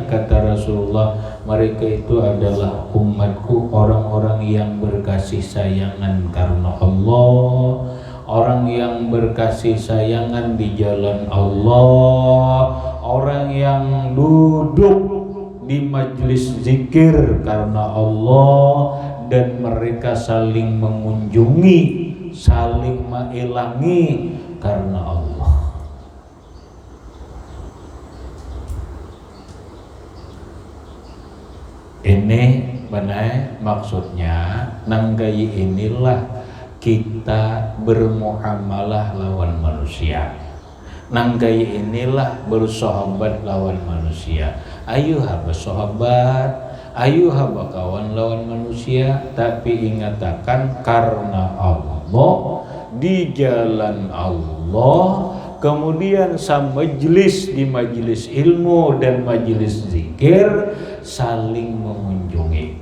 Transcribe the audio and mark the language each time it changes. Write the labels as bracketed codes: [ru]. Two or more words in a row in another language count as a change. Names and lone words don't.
[id] Kata Rasulullah, mereka itu adalah umatku, orang-orang yang berkasih sayangan karena Allah, orang yang berkasih sayangan di jalan Allah, orang yang duduk di majelis zikir karena Allah, dan mereka saling mengunjungi, saling mengilangi karena Allah. Ini benar maksudnya, nanggai inilah kita bermuamalah lawan manusia. Nanggai inilah bersahabat lawan manusia. Ayo bersahabat, ayo kawan lawan manusia, tapi ingatakan karena Allah, di jalan Allah, kemudian majlis di majelis ilmu dan majelis zikir saling mengunjungi.